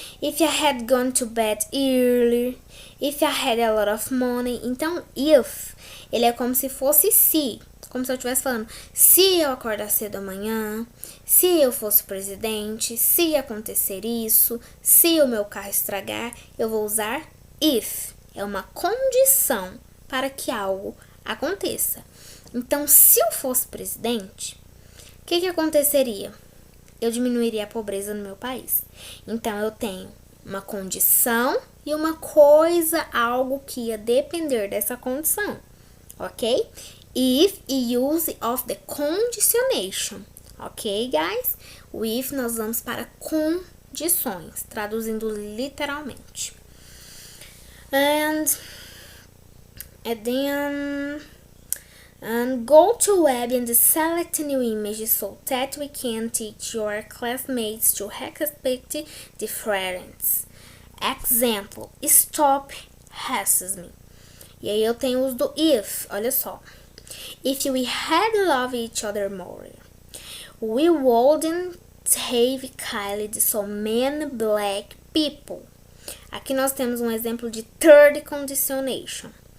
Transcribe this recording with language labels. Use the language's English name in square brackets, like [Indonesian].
[English] If I had gone to bed early, if I had a lot of money. [Portuguese] Então, if, ele é como se fosse se. Como se eu estivesse falando, se eu acordar cedo amanhã, se eu fosse presidente, se acontecer isso, se o meu carro estragar, eu vou usar if. É uma condição para que algo aconteça. Então, se eu fosse presidente, o que aconteceria? Eu diminuiria a pobreza no meu país. Então, eu tenho uma condição e uma coisa, algo que ia depender dessa condição, ok? [English] If e use of the conditionation, ok, guys? [Portuguese] O if nós vamos para condições, traduzindo literalmente. [English] And then go to web and select new images so that we can teach your classmates to expect difference. Example, stop racism. [Portuguese] E aí eu tenho o uso do if, olha só. [English] If we had loved each other more, we wouldn't have killed so many black people. [Portuguese] Aqui nós temos um exemplo de third conditionation.